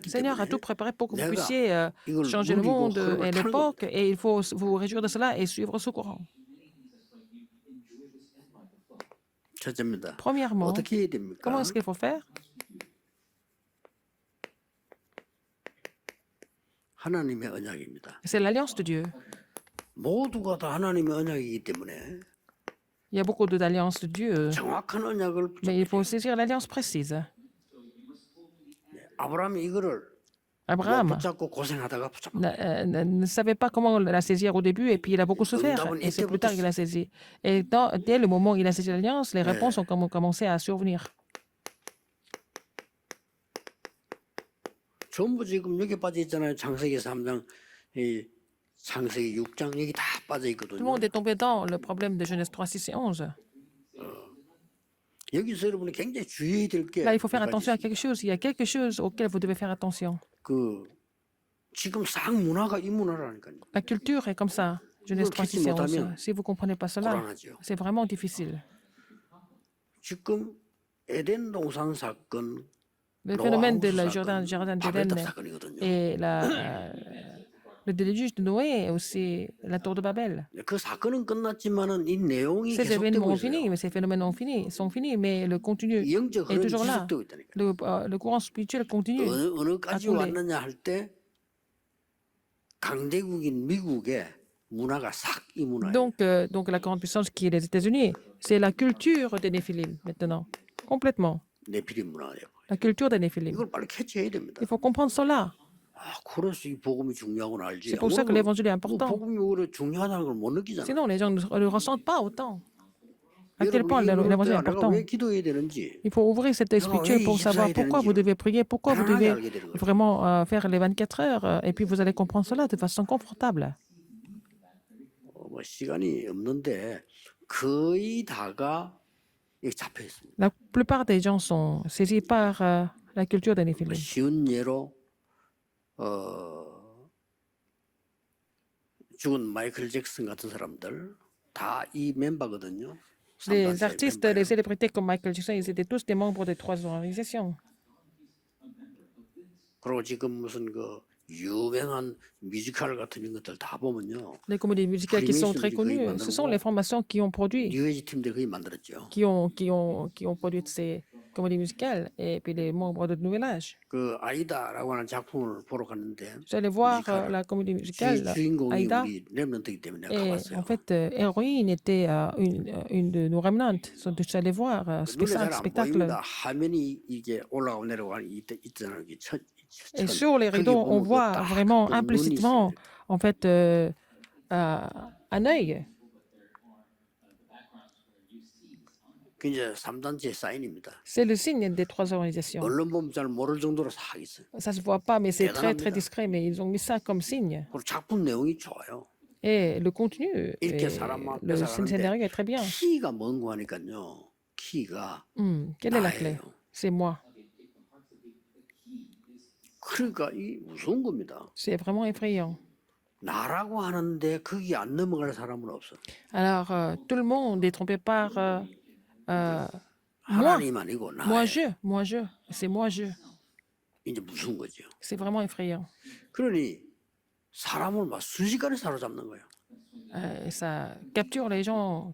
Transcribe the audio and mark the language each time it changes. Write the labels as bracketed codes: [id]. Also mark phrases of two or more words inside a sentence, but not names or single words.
[fr] Le Seigneur a [ko] 때문에 [fr] tout préparé pour que vous [ko] 내가 [fr] puissiez [ko] 이걸 [fr] changer le [ko] 누리고 [fr] monde [ko] 흐름을 [fr] et [ko] 타는 [fr] l'époque. [ko] 겁니다. [fr] Et il faut vous réjouir de cela et suivre ce courant. [ko] 첫째입니다. [fr] Premièrement, [ko] 어떻게 해야 됩니까? [fr] comment est-ce qu'il faut faire? [ko] 하나님의 언약입니다. [fr] C'est l'alliance de Dieu. [ko] 모두가 다 하나님의 언약이기 때문에 [fr] Il y a beaucoup d'alliances de Dieu, [ko] 정확한 언약을 [fr] mais il faut saisir l'alliance précise. [ko] 아브라함이 이거를 못 [fr] Abraham [ko] 붙잡고 고생하다가 붙잡고 [fr] ne savait pas comment la saisir au début et puis il a beaucoup souffert. Et c'est plus tard qu'il a saisi. Et dès le moment où il a saisi l'alliance, les réponses ont commencé à survenir. [ko] 전부 지금 여기 빠져 있잖아요. 창세기 3장, 이 창세기 6장 여기 다 빠져 [fr] Tout le [ko] 있거든요. [fr] monde est tombé dans le problème de Genèse 3, 6 et 11. [ko] 여기서 여러분이 굉장히 주의해야 될 게 [fr] Là, il faut faire attention à quelque chose. Il y a quelque chose auquel vous devez faire attention. [ko] 지금 싹 문화가 이 문화라니까요. [fr] La culture est comme ça. Genèse 3, 6 et 11. Si vous ne comprenez pas cela, [ko] 불안하죠. [fr] c'est vraiment difficile. [ko] 지금 에덴 동산 사건, [fr] Le phénomène de la [ko] 사건, [fr] Jardin d'Éden [ko] 바벨탑 사건이거든요. [fr] et le déluge de Noé et aussi la tour de Babel. [ko] 그 사건은 끝났지만은 이 내용이 [fr] Ces événements [ko] 계속되고 [fr] ont fini, [ko] 있어요. [fr] mais ces phénomènes sont finis, mais le contenu [ko] 영적 [fr] est [ko] 흐름이 [fr] toujours là. [ko] 지속되고 있다니까. [fr] Le courant spirituel continue. [ko] 어느까지 [fr] tous les- [ko] 왔느냐 할 때 강대국인 미국의 문화가 싹 이 문화예요. [fr] Donc la grande puissance qui est les États-Unis, c'est la culture des Néphilim maintenant. Complètement. [ko] 네피림 문화예요. [fr] La culture des Néphilim. [ko] 이걸 빨리 캐치해야 됩니다. [fr] Il faut comprendre cela. [ko] 그래서 이 복음이 중요하고는 알지. [fr] C'est pour ça que l'évangile est important. [ko] 복음이 오히려 중요하다는 걸 못 느끼잖아. [fr] Sinon, les gens ne le ressentent pas autant. À quel point [ko] 여러분이 [fr] l'évangile est [ko] 내가 [fr] important. [ko] 왜 기도해야 되는지 [fr] Il faut ouvrir cet œil spirituel pour savoir pourquoi vous devez prier, pourquoi vous devez vraiment faire les 24 heures, et puis vous allez comprendre cela de façon confortable. [ko] 뭐 시간이 없는데 거의 다가 여기 잡혀 있습니다. [fr] La plupart des gens sont saisis par la culture des Néphilim. [ko] 쉬운 예로 죽은 마이클 잭슨 같은 사람들 다 이 멤버거든요. [fr] Les artistes, les célébrités comme Michael Jackson, ils étaient tous des membres des trois organisations. [ko] 그리고 지금 무슨 유명한 뮤지컬 같은 것들 다 보면요. [fr] Les comédies musicales qui sont très connues, ce sont les formations qui ont produit, [ko] 뉴에이지 팀들이 거의 만들었죠. [fr] qui ont produit ces comédies musicales, et puis les membres de Nouvel Âge. [ko] 아이다라고 하는 작품을 보러 갔는데 [fr] J'allais voir la comédie musicale [ko] 주인공이 [fr] Aïda, [ko] 우리 렘넌트이기 때문에 내가 [fr] et [ko] 가봤어요. [fr] en fait, Héroïne était une de nos remnants. Donc, je suis allé voir ce [ko] 눈에 잘 안 [fr] spectacle. [ko] 보입니다. 화면이 이게 올라가고 내려가고 있잖아요. [fr] Et sur les rideaux, on voit vraiment implicitement, en fait, un œil. [ko] 그 이제 3단체 사인입니다. [fr] C'est le signe des trois organisations. [ko] 언론 보면 잘 모를 정도로 싹 있어요. [fr] Ça se voit pas, mais c'est très, très [ko] 대단합니다. [fr] discret. Mais ils ont mis ça comme signe. [ko] 그리고 작품 내용이 좋아요. [fr] Et le contenu, [ko] 이렇게 사람 [fr] le [ko] 앞에서 [fr] scénario est très bien. [ko] 키가 뭔고 하니까요. 키가 [fr] Quelle est la clé? [ko] 나예요. [fr] C'est moi. [ko] 그러니까 이 무서운 겁니다. [fr] C'est vraiment effrayant. [ko] 나라고 하는데 거기 안 넘어갈 사람은 없어. [fr] Alors, tout le monde est trompé par moi. [ko] 하나님 아니고 [fr] Moi, [ko] 나예요. [fr] je. C'est moi, je. [ko] 이제 무서운 거죠. [fr] C'est vraiment effrayant. [ko] 그러니 사람을 막 순식간에 사로잡는 거예요. [fr] Et ça capture les gens